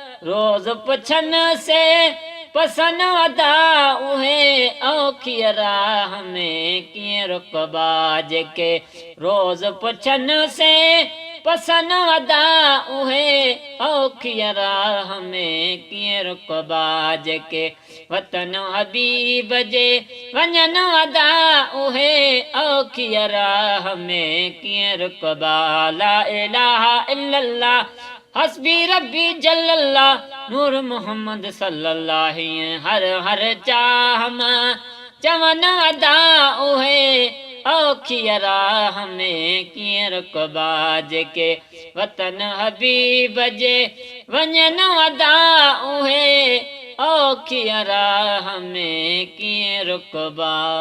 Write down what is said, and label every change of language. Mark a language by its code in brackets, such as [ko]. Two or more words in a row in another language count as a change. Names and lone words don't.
[sd] روز پڇن سي پسن ادا اهي، اوکي راهه ۾ ڪيئن رڪبا، جيڪي روز پڇن سي پسن ادا اهي، اوکي راهه ۾ ڪيئن رڪبا، جيڪي وطن حبيب جي وڃن ادا اهي، اوکي راهه ۾ ڪيئن رڪبا. [ar] لا اله الا الله، حسبي ربي جل الله، نور محمد صلى الله، [sd] هيئن هر هر چاهه مان چون ادا اهي، اوکي راهه ۾ ڪيئن رڪبا، جيڪي وطن حبيب جي وڃن ادا اهي، اوکي راهه ۾ ڪيئن رڪبا.